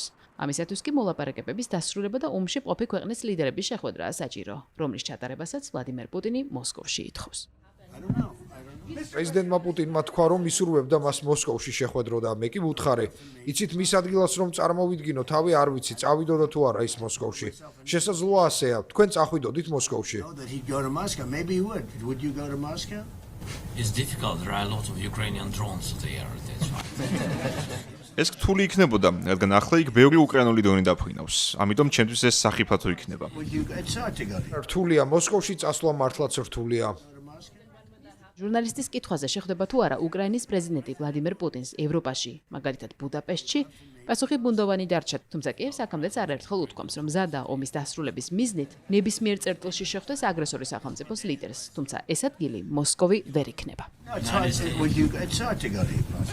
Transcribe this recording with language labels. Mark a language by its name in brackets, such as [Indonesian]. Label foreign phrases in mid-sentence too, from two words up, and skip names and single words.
[Georgian] ამისათვის კი მოლაპარაკებების დასრულება და ომში მყოფი ქვეყნის ლიდერების შეხვედრაა საჭირო, რომლის ჩატარებასაც ვლადიმერ პუტინი მოსკოვში ითხოვს. პრეზიდენტმა პუტინმა თქვა, რომ ისურვებდა მას მოსკოვში შეხვედრო და მე კი ვუთხარი, იცით მის ადგილას რომ წარმოვიდგინო, თავი არ ვიცი, წავიდოდა თუ არა ის მოსკოვში. შესაძლოა ასეა, თქვენ წახვიდოდით მოსკოვში. [English] It's difficult, there are a lot of Ukrainian drones there, that's why. [Georgian] ეს რთული იქნებოდა, რადგან ახლა იქ ბევრი უკრაინული დრონი დაფრინავს. ამიტომ ჩემთვის ეს სახიფათო იქნება. რთულია, მოსკოვში წასვლა მართლაც რთულია. ჟურნალისტის კითხვაზე შეხვდება თუ არა უკრაინის პრეზიდენტი ვლადიმერ პუტინს ევროპაში, მაგალითად ბუდაპეშტში, პასუხი ბუნდოვანი დარჩა, თუმცა კიევს აქამდეც არაერთხელ უთქვამს, რომ მზადაა ომის დასრულების მიზნით ნებისმიერ წერტილში შეხვდეს აგრესორის სახელმწიფოს ლიდერს, თუმცა ეს ადგილი მოსკოვი ვერ იქნება.